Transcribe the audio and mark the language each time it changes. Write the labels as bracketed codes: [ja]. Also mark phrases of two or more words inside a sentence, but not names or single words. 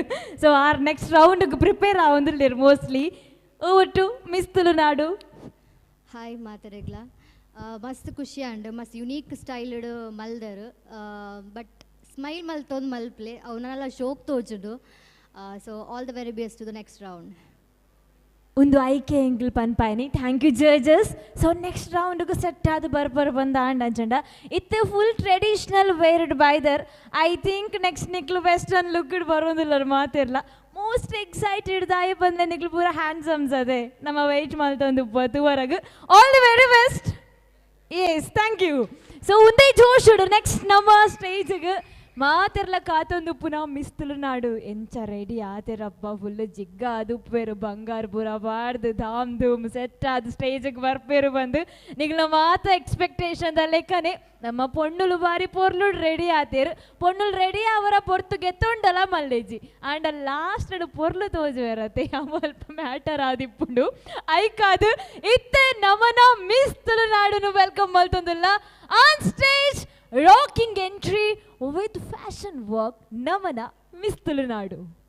[tcy] ಸೊ ಆರ್ [en] next roundಗೆ [tcy] ಪ್ರಿಪೇರ್ ಆವಂದಿಲ್ಲೇರು ಮೋಸ್ಟ್ಲಿ. [en] over to Miss Tulunadu. [tcy] ಹಾಯ್ ಮಾತಾಡಗ್ಲ ಮಸ್ತ್ ಖುಷಿ ಅಂಡ್ ಮಸ್ತ್ [en] unique styled [tcy] ಮಲ್ದರ್ [en] but smile [tcy] ಮಲ್ತೊಂದು ಮಲ್ಪ್ಲೆ ಅವನ್ನೆಲ್ಲ ಶೋಕ್ ತೋಚುದು. [en] so all the very best to the next round. [tcy] ಒಂದು ಆಯ್ಕೆ ಎಂಗ್ಲ್ ಪನ್ಪಾಯ್ನಿ [en] thank you judges. so next roundಗೆ set [tcy] ಆದ ಬರ್ಬರ್ ಬಂದ ಅಂಡ್ ಅಂಚಂಡ ಇತ್ತು [en] full traditional wearಡ್ [tcy] ಬೈದರ್. [en] I think next ನಿಕ್ಲು western lookಡ್ [tcy] ಬರೋದಿಲ್ಲ ಮಾತಿರ್ಲ. [en] most excited [tcy] ದಾಯಿ ಬಂದೆ ನಿಕ್ಲು ಪೂರ ಹ್ಯಾಂಡ್ಸಮ್ಸ್ ಅದೇ ನಮ್ಮ ವೆಯ್ಟ್ ಮಾಡ್ತೊಂದು ಬತ್ತುವರೆಗೆ. [en] All the very best. Yes thank you. [tcy] ಸೊ ಒಂದೇ ಜೋಶುಡು ನೆಕ್ಸ್ಟ್ ನಮ್ಮ ಸ್ಟೇಜ್ಗೆ ಮಾತೆರ್ಲ ಕಾತೊಂದು ಪುನಃ ಮಿಸ್ ತುಳುನಾಡು ಎಂಚ ರೆಡಿ ಆತೆರಪ್ಪ ಫುಲ್ ಜಿಗ್ಗ ಅದು ಉಪ್ಪೇರು ಬಂಗಾರು ಪೂರ ಬಾಡ್ದು ಧಾಮ್ ಧೂಮ್ ಸೆಟ್ ಆದ ಸ್ಟೇಜಿಗೆ ಬರ್ಪೇರು ಬಂದು ನಿಗ್ಲ ಮಾತ ಎಕ್ಸ್ಪೆಕ್ಟೇಷನ್ ಲೆಕ್ಕನೆ ನಮ್ಮ ಪೊಣ್ಣುಲು ಬಾರಿ ಪೊರ್ಲು ರೆಡಿ ಆತೇರು. ಪೊಣ್ಣುಲು ರೆಡಿ ಅವರ ಪೊರ್ತು ಗೆತ್ತೊಂಡಲ್ಲ ಮಲ್ಲೇಜಿ ಆಂಡ ಲಾಸ್ಟ್ ಪೊರ್ಲು ತೋಜುವೆರತ್ತೆ ಅಲ್ಪ ಮ್ಯಾಟರ್ ಆದಿಪ್ಪುಂಡು ಐಕಾದು ಇತ್ತೆ ನಮನ ಮಿಸ್ ತುಳುನಾಡುನು ವೆಲ್ಕಮ್ ಮಲ್ತೊಂದಿಲ್ಲ [en] on stage. Rocking entry with fashion work, Namana Miss Tulunadu.